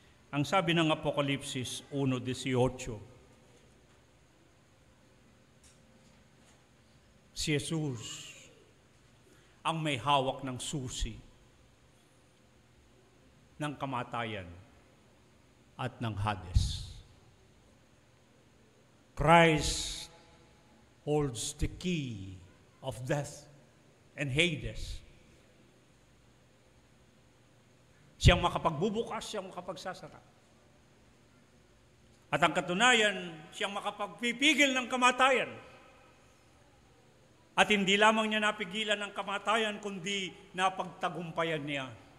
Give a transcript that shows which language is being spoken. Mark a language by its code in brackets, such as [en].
[tl] Ang sabi ng Apokalipsis 1:18, si Jesus ang may hawak ng susi ng kamatayan at ng Hades. [en] Christ holds the key of death and Hades. [tl] Siyang makapagbubukas, siyang makapagsasara. At ang katunayan, siyang makapagpipigil ng kamatayan. At hindi lamang niya napigilan ng kamatayan, kundi napagtagumpayan niya.